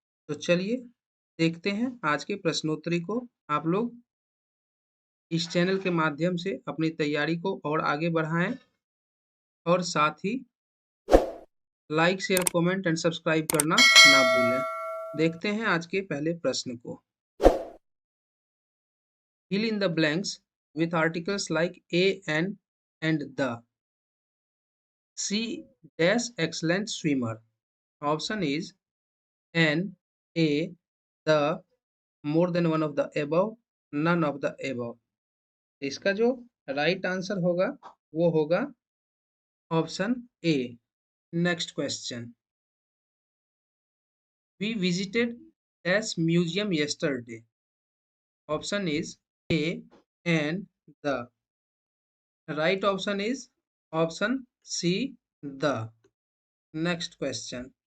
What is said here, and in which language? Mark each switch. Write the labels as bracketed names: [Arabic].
[Hindi] तो चलिए देखते हैं आज के प्रश्नोत्तरी को। आप लोग इस चैनल के माध्यम से अपनी तैयारी को और आगे बढ़ाएं और साथ ही like share comment and subscribe करना ना भूलें। देखते हैं आज के पहले प्रश्न को। [English] Fill in the blanks with articles like a and the. C dash excellent swimmer. Option is an, a, the, more than one of the above, none of the above. [Hindi] इसका जो राइट आंसर होगा वो होगा option A. [English] Next question. We visited dash museum yesterday. Option is A and the. Right option is option C, the. Next question.